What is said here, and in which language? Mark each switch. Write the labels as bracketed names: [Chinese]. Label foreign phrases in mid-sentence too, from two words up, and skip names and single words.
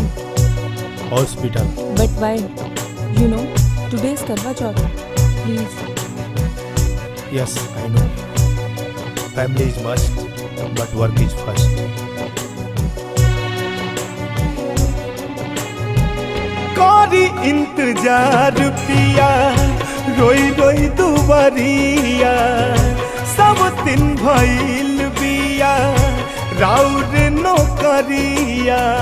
[English] Hospital. But why? You know, today is Karwa Chauth. Please. Yes, I know. Family is must, but work is first. [Bhojpuri] करी इंतजार पिया, रोई रोई दुबरिया, सब दिन भइल बिया राउर नौकरिया।